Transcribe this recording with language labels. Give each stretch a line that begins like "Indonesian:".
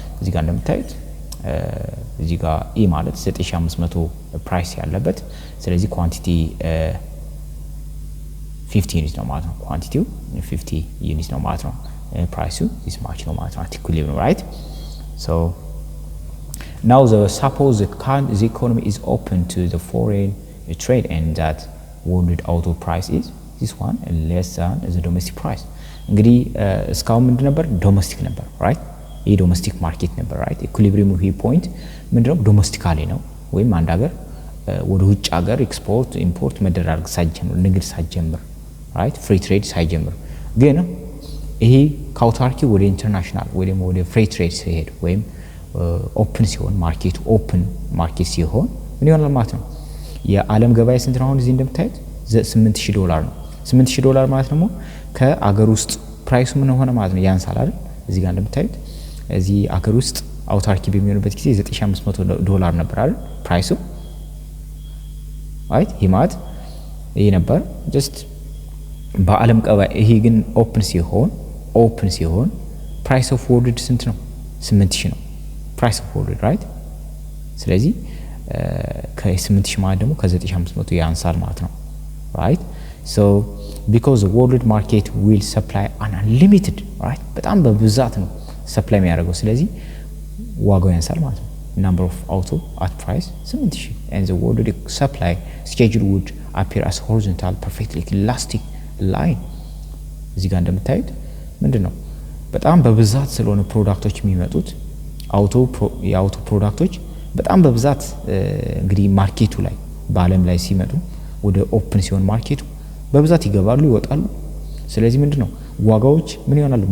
Amharic: እዚህ ጋር እንደምታዩት እዚህ ጋር ኢ ማለት 9500 ፕራይስ ያለበት ስለዚህ ኳንቲቲ 50 ዩኒት ነው ማለት ነው። ኳንቲቲው 50 ዩኒት ነው ማለት ነው። ፕራይሱ this much ነው ማለት ነው።
English: at equilibrium, right? So now suppose the economy is open to the foreign trade and that world auto price is this one less than the domestic price.
Amharic: እንግዲህ እስካሁን ምንድን ነበር? ዶሜስቲክ ነበር right? ይሄ ዶሜስቲክ ማርኬት ነበር right? ኢኩሊብሪየም ይሄ ፖይንት ምንድነው? ዶሜስቲካሊ ነው ወይም አንድ ሀገር ወደ ውጭ ሀገር ኤክስፖርት ኢምፖርት መደራረግ ሳይጀምር ንግድ ሳይጀምር right? ፍሪ ትሬድ ሳይጀምር ግን ይሄ ካውታርኪ ወደ ኢንተርናሽናል ወይ ደግሞ ወደ ፍሪ ትሬድ ሲሄድ ወይም ኦፕን ሲሆን ማርኬቱ ኦፕን ማርኬት ሲሆን ምን ይሆናል ማለት ነው? የዓለም ገበያ ስንት ነው? አሁን እዚህ እንደምታዩት $8000 ነው። $8000 ማለት ደግሞ ከአገር ውስጥ ፕራይሱ ምን ሆነ ማለት ነው? ያንሳል አይደል? እዚህ ጋር እንደምታዩት እዚህ አገር ውስጥ አውታርኪ በሚሆንበት ጊዜ $9500 ነበር አይደል ፕራይሱ right? ይሄ ማለት ይሄ ነበር ጀስት በዓለም ገበያ። ይሄ ግን ኦፕን ሲሆን ፕራይስ ኦፍ ወርልድ ስንት ነው? 8000 ነው ፕራይስ ኦፍ ወርልድ right? ስለዚህ ከ8000 ማለት ደግሞ ከ9500 ያንሳል ማለት ነው right?
English: So because the world market will supply unlimited right?
Amharic: በጣም በብዛት ነው ሰፕላይ የሚያደርገው ስለዚህ ዋጋው ያንሳል ማለት ነው።
English: number of auto at price 8000 and the world supply schedule would appear as horizontal perfectly elastic line.
Amharic: እዚህ ጋር እንደምታዩት ምንድነው በጣም በብዛት ስለሆነ ፕሮዳክቶች የሚመጡት የአውቶ ፕሮዳክቶች በጣም በብዛት እንግዲህ ማርኬቱ ላይ በአለም ላይ ሲመጡ ወደ ኦፕን ሲሆን ማርኬቱ በብዛት ይገባሉ ይወጣሉ። ስለዚህ ምንድነው ዋጋዎች ምን ይሆናሉ?